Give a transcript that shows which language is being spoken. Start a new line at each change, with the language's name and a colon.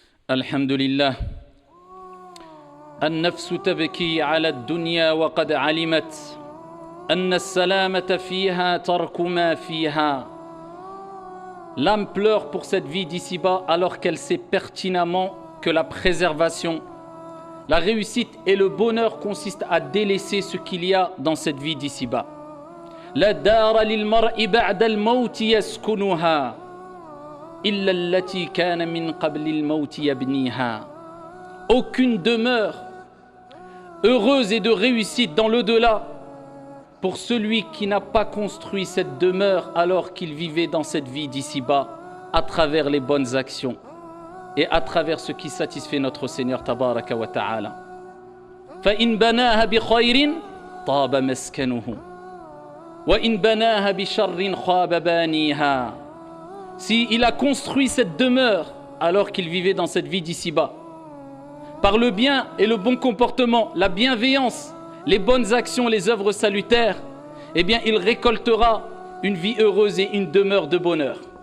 Arabic: الحمد لله النفس تبكي على الدنيا وقد علمت أن السلامة فيها ترك ما فيها.
French: L'âme pleure pour cette vie d'ici-bas alors qu'elle sait pertinemment que la préservation, la réussite et le bonheur consistent à délaisser ce qu'il y a dans cette vie d'ici-bas.
Arabic: لا دار للمرء بعد الموت يسكنها إلا التي كان من قبل الموت يبنيها.
French: Aucune demeure heureuse et de réussite dans l'au-delà pour celui qui n'a pas construit cette demeure alors qu'il vivait dans cette vie d'ici-bas à travers les bonnes actions et à travers ce qui satisfait notre Seigneur
Arabic: tabaraka wa ta'ala. فإن بناها بخير طاب مسكنه وإن بناها بشر خاب بانيها.
French: Si il a construit cette demeure alors qu'il vivait dans cette vie d'ici-bas, par le bien et le bon comportement, la bienveillance, les bonnes actions, les œuvres salutaires, eh bien il récoltera une vie heureuse et une demeure de bonheur.